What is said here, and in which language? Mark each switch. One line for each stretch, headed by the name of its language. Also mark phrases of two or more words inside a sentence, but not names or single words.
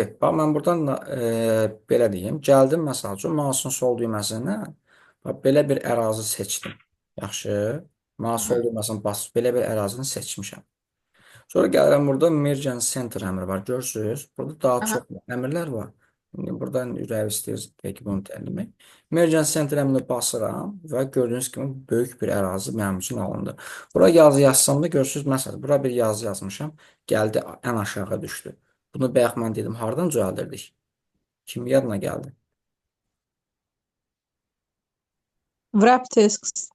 Azerbaijani: Bax mən buradan da, belə deyim. Gəldim məsəl üçün mouse'un sol düyməsindən bax belə bir ərazi seçdim. Yaxşı. Mouse sol Aha, düyməsini basıb belə bir ərazini seçmişəm. Sonra gəlirəm burada
English: Merge and Center
Azerbaijani: əmri var. Görürsüz? Burada daha aha. çox əmrlər var. İndi buradan ürək istəyir ki, bunu təlimək.
English: Merge and Center
Azerbaijani: əmrini basıram və gördüyünüz kimi böyük bir ərazi mənim üçün alındı. Bura yazı yazsam da görürsüz, məsələn, bura bir yazı yazmışam. Gəldi ən aşağı düşdü. Bunu bayaq mən dedim, hardan düzəldirdik? Kim yadına gəldi?
English: Wrap tasks.